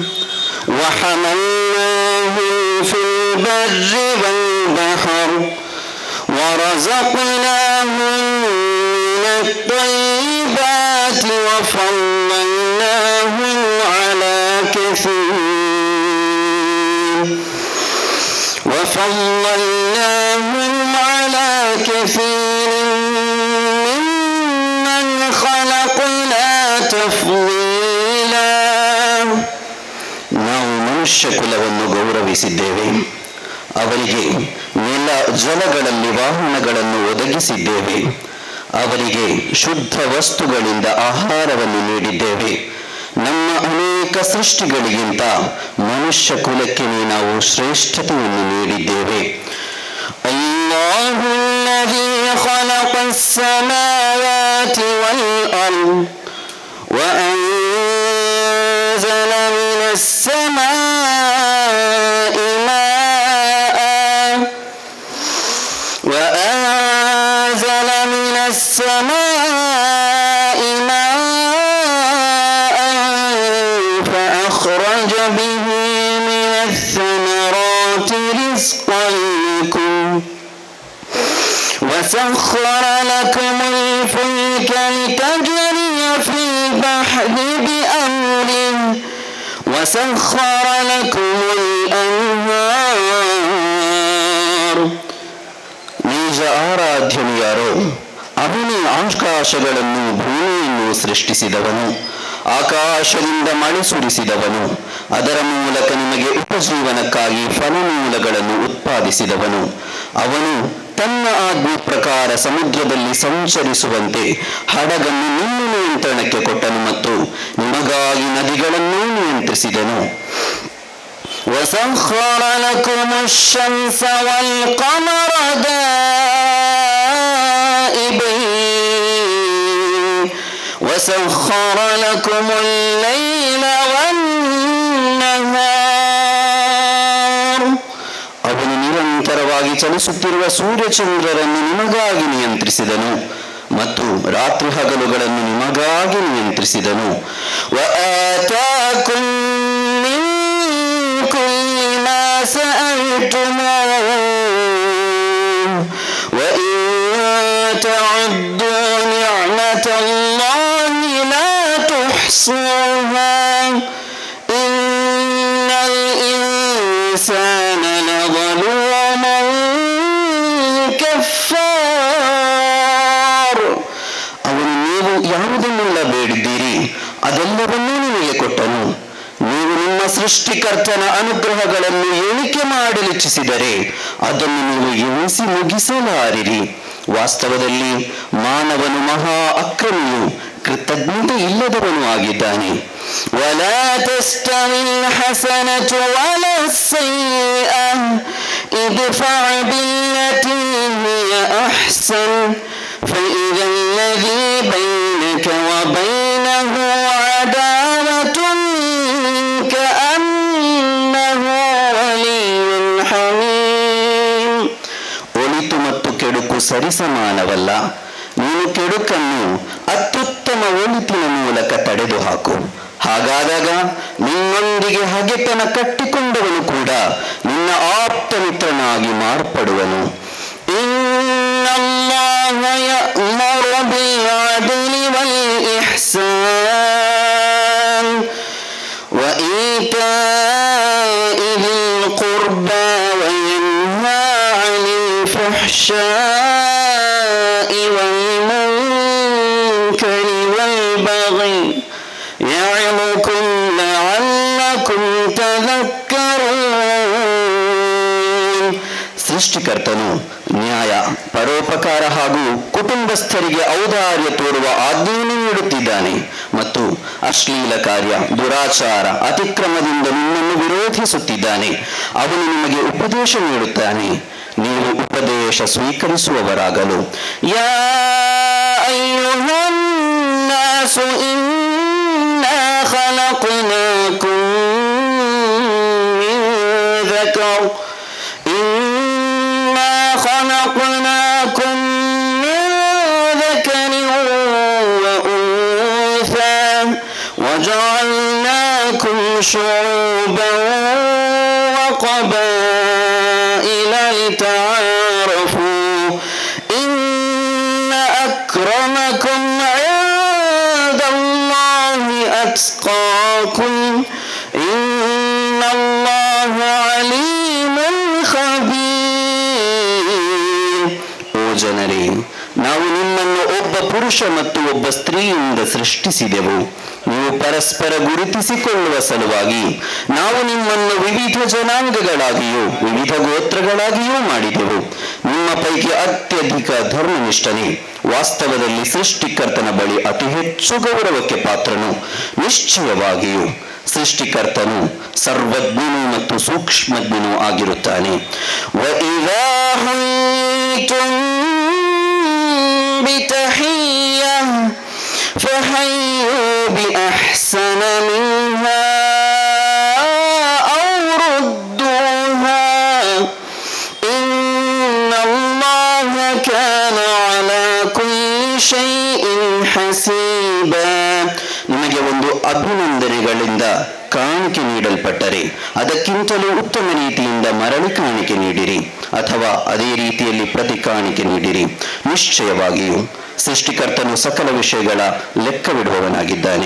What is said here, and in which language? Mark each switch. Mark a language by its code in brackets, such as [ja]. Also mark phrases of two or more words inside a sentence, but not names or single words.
[ar] وحملناهم في البر والبحر ورزقناهم من الطيبات وفضلناهم على كثير ممن خلقنا تفضيلا. [kn] ನಾವು ಮನುಷ್ಯ ಕುಲವನ್ನು ಗೌರವಿಸಿದ್ದೇವೆ, ಅವರಿಗೆ ನೆಲ ಜಲಗಳಲ್ಲಿ ವಾಹನಗಳನ್ನು ಒದಗಿಸಿದ್ದೇವೆ, ಅವರಿಗೆ ಶುದ್ಧ ವಸ್ತುಗಳಿಂದ ಆಹಾರವನ್ನು ನೀಡಿದ್ದೇವೆ. ನಮ್ಮ ಅನೇಕ ಸೃಷ್ಟಿಗಳಿಗಿಂತ ಮನುಷ್ಯ ಕುಲಕ್ಕೆ ನಾವು ಶ್ರೇಷ್ಠತೆಯನ್ನು ನೀಡಿದ್ದೇವೆ. [ar] الله الذي خلق السماوات والأرض وأنزل من السماء ماء وأنزل من السماء ماء فأخرج به من الثمرات رزقا لكم وسخر لكم الفلك لتجري في البحر بأمره وسخر لكم الأنهار. [kn] ನಿಜ ಆರಾಧ್ಯನು ಯಾರೋ ಅವನೇ ಆಕಾಶಗಳನ್ನು ಭೂಮಿಯನ್ನು ಸೃಷ್ಟಿಸಿದವನು, ಆಕಾಶದಿಂದ ಮಳೆ ಸುರಿಸಿದವನು, ಅದರ ಮೂಲಕ ನಿಮಗೆ ಉಪಜೀವನಕ್ಕಾಗಿ ಫಲಮೂಲಗಳನ್ನು ಉತ್ಪಾದಿಸಿದವನು. ಅವನು ತನ್ನ ಆಜ್ಞೆ ಪ್ರಕಾರ ಸಮುದ್ರದಲ್ಲಿ ಸಂಚರಿಸುವಂತೆ ಹಡಗನ್ನು ನಿಮ್ಮ ನಿಯಂತ್ರಣಕ್ಕೆ ಕೊಟ್ಟನು ಮತ್ತು ನಿಮಗಾಗಿ ನದಿಗಳನ್ನು ನಿಯಂತ್ರಿಸಿದನು. [ar] وسخر لكم الشمس والقمر دائبين وسخر لكم الليل والنهار. [kn] ಅವನು ನಿರಂತರವಾಗಿ ಚಲಿಸುತ್ತಿರುವ ಸೂರ್ಯಚಂದ್ರರನ್ನು ನಿಮಗಾಗಿ ನಿಯಂತ್ರಿಸಿದನು ಮತ್ತು ರಾತ್ರಿ ಹಗಲುಗಳನ್ನು ನಿಮಗಾಗಿ ನಿಯಂತ್ರಿಸಿದನು. [ar] وآتاكم من كل ما سألتموه وإن تعدوا نعمة الله لا تحصوها إن الإنسان لظلوم كفار. [kn] ಅವನು ನೀವು ಯಾವುದನ್ನೆಲ್ಲ ಬೇಡಿದ್ದೀರಿ ಅದೆಲ್ಲವನ್ನೂ ನಿಮಗೆ ಕೊಟ್ಟನು. ನೀವು ನಿಮ್ಮ ಸೃಷ್ಟಿಕರ್ತನ ಅನುಗ್ರಹಗಳನ್ನು ಎಣಿಕೆ ಮಾಡಲಿಚ್ಛಿಸಿದರೆ ಅದನ್ನು ನೀವು ಎಣಿಸಿ ಮುಗಿಸಲಾರಿರಿ. ವಾಸ್ತವದಲ್ಲಿ ಮಾನವನು ಮಹಾ ಅಕ್ರಮಿಯು, ಕೃತಜ್ಞತೆ ಇಲ್ಲದವನು ಆಗಿದ್ದಾನೆ. [ar] ولا تستوي الحسنة ولا السيئة ادفع بالتي هي أحسن فإذا الذي بينك وبينه عداوة كأنه ولي حميم. [kn] ಒಳಿತು ಮತ್ತು ಕೆಡುಕು ಸರಿಸಮಾನವಲ್ಲ. ನೀನು ಕೆಡುಕನ್ನು ಅತ್ಯುತ್ತಮ ಒಳಿತಿನ ಮೂಲಕ ತಡೆದು ಹಾಕು. ಹಾಗಾದಾಗ ನಿನ್ನೊಂದಿಗೆ ಹಗೆತನ ಕಟ್ಟಿಕೊಂಡವನು ಕೂಡ ನಿನ್ನ ಆಪ್ತ ಮಿತ್ರನಾಗಿ ಮಾರ್ಪಡುವನು. [ar] إن الله يأمر بالعدل والإحسان وإيتاء ذي القربى وينهى عن الفحشاء والمنكر والبغي يعظكم لعلكم تذكرون. [kn] ಸೃಷ್ಟಿಕರ್ತನು ನ್ಯಾಯ, ಪರೋಪಕಾರ ಹಾಗೂ ಕುಟುಂಬಸ್ಥರಿಗೆ ಔದಾರ್ಯ ತೋರುವ ಆಜ್ಞೆಯನ್ನು ನೀಡುತ್ತಿದ್ದಾನೆ ಮತ್ತು ಅಶ್ಲೀಲ ಕಾರ್ಯ, ದುರಾಚಾರ, ಅತಿಕ್ರಮದಿಂದ ನಿಮ್ಮನ್ನು ವಿರೋಧಿಸುತ್ತಿದ್ದಾನೆ. ಅವನು ನಿಮಗೆ ಉಪದೇಶ ನೀಡುತ್ತಾನೆ, ನೀವು ಉಪದೇಶ ಸ್ವೀಕರಿಸುವವರಾಗಲು. [ar] يا أيها الناس إنا خلقناكم من ذكر خلقناكم من ذكر وأنثى وجعلناكم شعوبا وقبائل لتعارفوا إن أكرمكم عند الله أتقاكم إن الله عليم خبير. [kn] ಜನರೇ, ನಾವು ನಿಮ್ಮನ್ನು ಒಬ್ಬ ಪುರುಷ ಮತ್ತು ಒಬ್ಬ ಸ್ತ್ರೀಯಿಂದ ಸೃಷ್ಟಿಸಿದೆವು. ನೀವು ಪರಸ್ಪರ ಗುರುತಿಸಿಕೊಳ್ಳುವ ಸಲುವಾಗಿ ನಾವು ನಿಮ್ಮನ್ನು ವಿವಿಧ ಜನಾಂಗಗಳಾಗಿಯೂ ವಿವಿಧ ಗೋತ್ರಗಳಾಗಿಯೂ ಮಾಡಿದೆವು. ನಿಮ್ಮ ಪೈಕಿ ಅತ್ಯಧಿಕ ಧರ್ಮನಿಷ್ಠನೇ ವಾಸ್ತವದಲ್ಲಿ ಸೃಷ್ಟಿಕರ್ತನ ಬಳಿ ಅತಿ ಹೆಚ್ಚು ಗೌರವಕ್ಕೆ ಪಾತ್ರನು. ನಿಶ್ಚಯವಾಗಿಯೂ ಸೃಷ್ಟಿಕರ್ತನು ಸರ್ವಜ್ಞನು ಮತ್ತು ಸೂಕ್ಷ್ಮಜ್ಞನೂ ಆಗಿರುತ್ತಾನೆ. [ar] وَإِذَا حُيِّيتُم بِتَحِيَّةٍ فَحَيُّوا بِأَحْسَنَ مِنْهَا أَوْ رُدُّوهَا إِنَّ اللَّهَ كَانَ عَلَى كُلِّ شَيْءٍ حَسِيبًا. [kn] ನಿಮಗೆ ಒಂದು ಅಭಿನಂದನೆಗಳಿಂದ ಕಾಣಿಕೆ ನೀಡಲ್ಪಟ್ಟರೆ ಅದಕ್ಕಿಂತಲೂ ಉತ್ತಮ ರೀತಿಯಿಂದ ಮರಳಿ ಕಾಣಿಕೆ ನೀಡಿರಿ. ಅಥವಾ ಅದೇ ರೀತಿಯಲ್ಲಿ ಪ್ರತಿ ಕಾಣಿಕೆ ನೀಡಿರಿ. ನಿಶ್ಚಯವಾಗಿಯೂ ಸೃಷ್ಟಿಕರ್ತನು ಸಕಲ ವಿಷಯಗಳ ಲೆಕ್ಕವಿಡುವವನಾಗಿದ್ದಾನೆ.